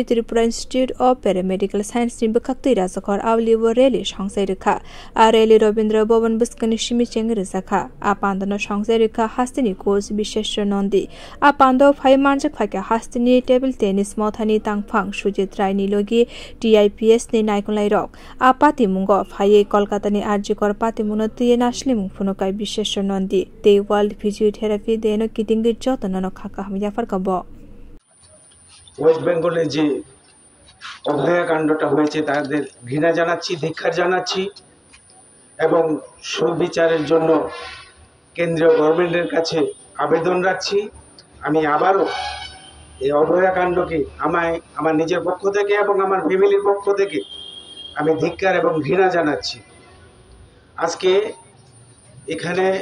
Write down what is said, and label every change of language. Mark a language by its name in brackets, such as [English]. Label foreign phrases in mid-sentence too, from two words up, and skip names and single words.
[Kok Borok] Tripura Institute of Paramedical Science ni bakakte razakor awli wo reli sangsai rekha areli Robindra Bhavan buskani shimi chengre zakha apandano sangsai rekha hastini course bishesho nondi apando phai manjak phaka hastini [English] table tennis [Kok Borok] mothani tangphang Sujit Rai ni logi TIPS ni naikonlai rok apati mungo phai Kolkata ni arjikor pati munati nasli mungfunokai bishesho nondi te World Physiotherapy Day no kitingir jotono khaka hamya farkabo [Bangla] ওয়েস্ট বেঙ্গলে যে অভয়াকাণ্ডটা হয়েছে তাদের ঘৃণা জানাচ্ছি ধিক্কার জানাচ্ছি এবং সুবিচারের জন্য কেন্দ্রীয় গভর্নমেন্টের কাছে আবেদন রাখছি আমি আবারও এই অভয়াকাণ্ডকে আমার নিজের পক্ষ থেকে এবং আমার ফ্যামিলির পক্ষ থেকে আমি ধিক্কার এবং ঘৃণা জানাচ্ছি আজকে এখানে